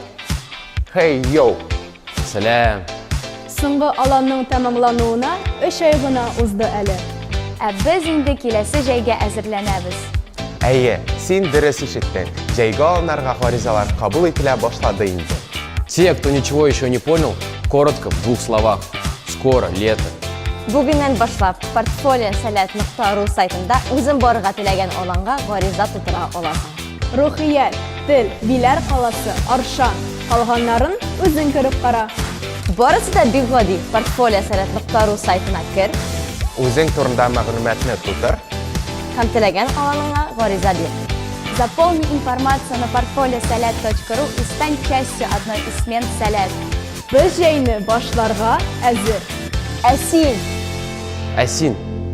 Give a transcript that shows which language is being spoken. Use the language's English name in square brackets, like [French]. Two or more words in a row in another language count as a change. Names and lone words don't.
[English] Hey, yo! [Tatar] Сәлем. Соңгы аланның тәмамлануына 3 ай гына узды әле. Біз инде киләсе җәйгә әзерләнәбез. Әйе, син дөрес ишеттең. Җәйгә алынырга гаризалар кабул ителә башлады инде. [Russian] Те, кто ничего еще не понял, коротко, в 2 словах. Скоро, лето. [Tatar] Бүгеннән башлап portfolio-salat.ru сайтында үзең барырга теләгән аланга гариза тутыра аласың. Рухият, тел, биләр каласы, аршан. Калганнарын үзең күреп кара. Барысы да бик гади. portfolio-salat.ru сайтына кер, Үзең турында мәгълүматны тутыр. һәм теләгән аланыңа гариза бир. [Russian] Заполни информацию на portfolio-salat.ru и стань частью одной из смен «Салят». [Tatar] Без җәйне башларга әзер. Әсин. Әсин,